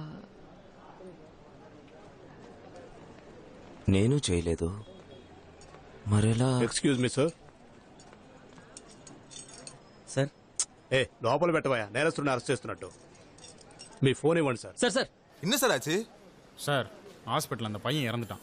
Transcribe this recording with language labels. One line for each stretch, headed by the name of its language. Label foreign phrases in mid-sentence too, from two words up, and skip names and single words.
Telugu: నేను చేయలేదు, మరెలా? ఎక్స్క్యూజ్ మీ సార్. సార్ లోపల పెట్టవా, నేరస్తుడిని అరెస్ట్ చేస్తున్నట్టు. మీ ఫోన్ ఇవ్వండి సార్. సార్ సార్
Tamil: என்ன சார் ஆச்சு? சார் ஹாஸ்பிட்டல் அந்த பையன் இறந்துட்டான்.